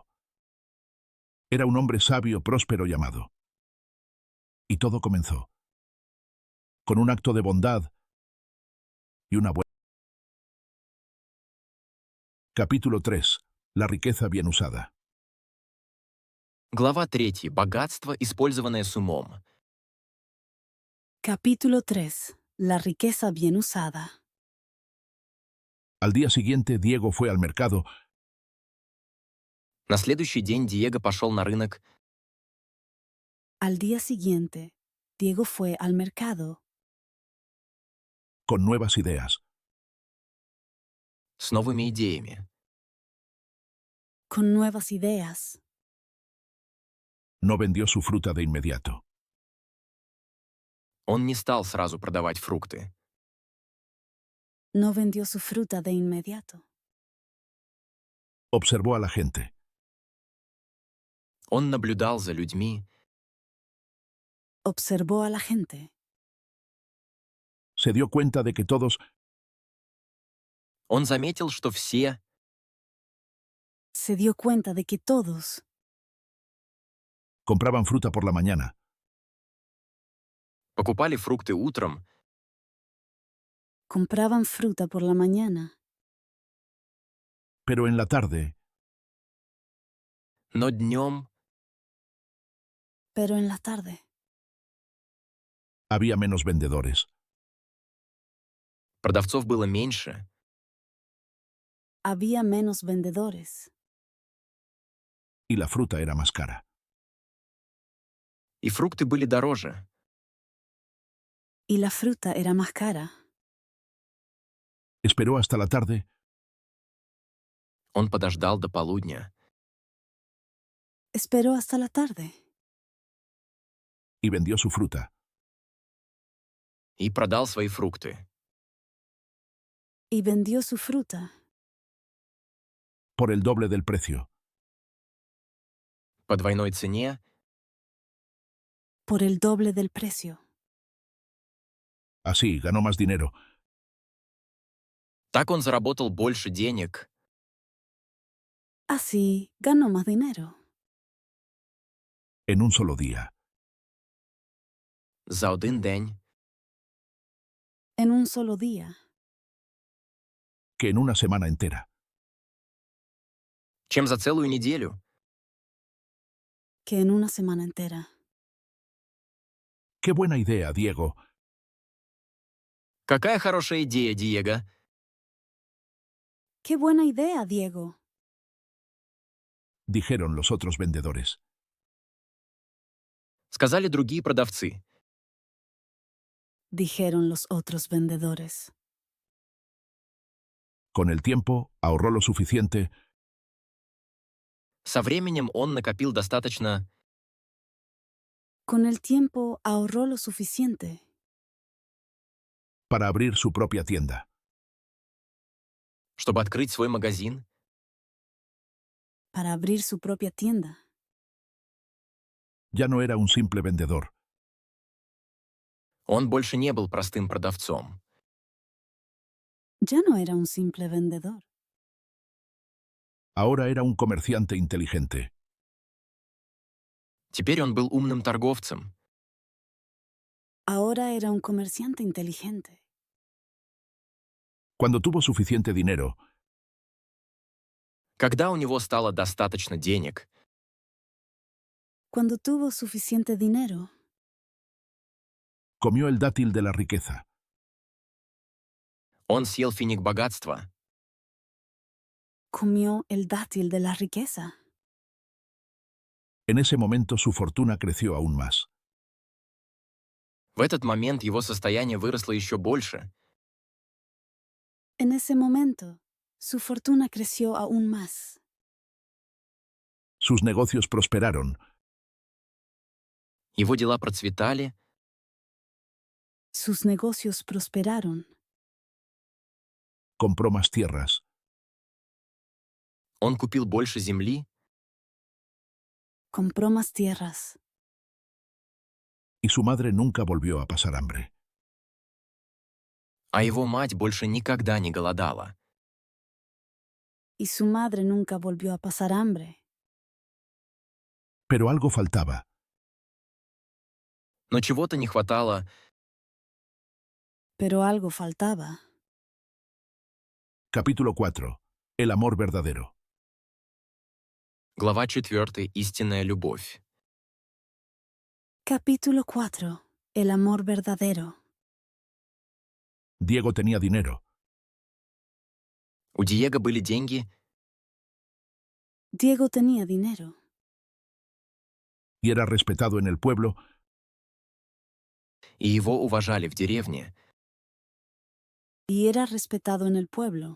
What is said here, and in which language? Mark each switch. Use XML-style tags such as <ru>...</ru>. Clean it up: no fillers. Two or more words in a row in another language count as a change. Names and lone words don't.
<es>Era un hombre sabio, próspero y amado. Y todo comenzó con un acto de bondad y una buena. Capítulo 3. La riqueza bien usada.</es> <ru>Глава 3. Богатство, использованное с умом.</ru> <es>Capítulo 3. La riqueza bien usada. Al día siguiente, Diego fue al mercado.</es> <ru>На следующий день Диего пошел на рынок</ru> <es>Al día siguiente, Diego fue al mercado Con nuevas ideas.</es> <ru>с новыми идеями.</ru> <es>con nuevas ideas. No vendió su fruta de inmediato.</es> <ru>Он не стал сразу продавать фрукты.</ru> <es>No vendió su fruta de inmediato. Observó a la gente.</es> <ru>Он наблюдал за людьми,</ru> <es>Observó a la gente. Se dio cuenta de que todos</es> <ru>он заметил, что все</ru> <es>Se dio cuenta de que todos compraban fruta por la mañana,</es> <ru>покупали фрукты утром,</ru> <es>compraban fruta por la mañana, pero en la tarde</es> <ru>но днем</ru> <es>pero en la tarde había menos vendedores.</es> <ru>продавцов было меньше,</ru> <es>había menos vendedores Y la fruta era más cara.</es> <ru>и фрукты были дороже.</ru> <es>y la fruta era más cara. Esperó hasta la tarde</es> <ru>Он подождал до полудня</ru> <es>Esperó hasta la tarde y vendió su fruta.</es> <ru>и продал свои фрукты</ru> <es>y vendió su fruta Por el doble del precio.</es> <ru>по двойной цене.</ru> <es>por el doble del precio. Así ganó más dinero.</es> <ru>Так он заработал больше денег</ru> <es>Así ganó más dinero En un solo día.</es> <ru>за один день,</ru> <es>en un solo día Que en una semana entera.</es> <ru>чем за целую неделю.</ru> <es>que en una semana entera. ¡Qué buena idea, Diego!</es> <ru>Какая хорошая идея, Диего.</ru> <es>¡Qué buena idea, Diego! Dijeron los otros vendedores.</es> <ru>Сказали другие продавцы.</ru> <es>Dijeron los otros vendedores. Con el tiempo, ahorró lo suficiente</es> <ru>Со временем он накопил достаточно,</ru> <es>Con el tiempo ahorró lo suficiente para abrir su propia tienda.</es> <ru>чтобы открыть свой магазин.</ru> <es>para abrir su propia tienda. Ya no era un simple vendedor.</es> <ru>Он больше не был простым продавцом.</ru> <es>Ya no era un simple vendedor. Ahora era un comerciante inteligente.</es> <ru>Теперь он был умным торговцем.</ru> <es>Ahora era un comerciante inteligente. Cuando tuvo suficiente dinero,</es> <ru>Когда у него стало достаточно денег,</ru> <es>Cuando tuvo suficiente dinero, comió el dátil de la riqueza.</es> <ru>он съел финик богатства.</ru> <es>comió el dátil de la riqueza. En ese momento su fortuna creció aún más.</es> <ru>В этот момент его состояние выросло еще больше.</ru> <es>En ese momento, su fortuna creció aún más. Sus negocios prosperaron.</es> <ru>Его дела процветали,</ru> <es>Sus negocios prosperaron. Compró más tierras.</es> <ru>он купил больше земли,</ru> <es>Compró más tierras. Y su madre nunca volvió a pasar hambre.</es> <ru>а его мать больше никогда не голодала.</ru> <es>Y su madre nunca volvió a pasar hambre. Pero algo faltaba.</es> <ru>Но чего-то не хватало.</ru> <es>Pero algo faltaba. Capítulo 4. El amor verdadero.</es> <ru>Глава 4. Истинная любовь.</ru> <es>Capítulo 4. El amor verdadero. Diego tenía dinero.</es> <ru>У Диего были деньги,</ru> <es>Diego tenía dinero Y era respetado en el pueblo,</es> <ru>и его уважали в деревне.</ru> <es>y era respetado en el pueblo,</es>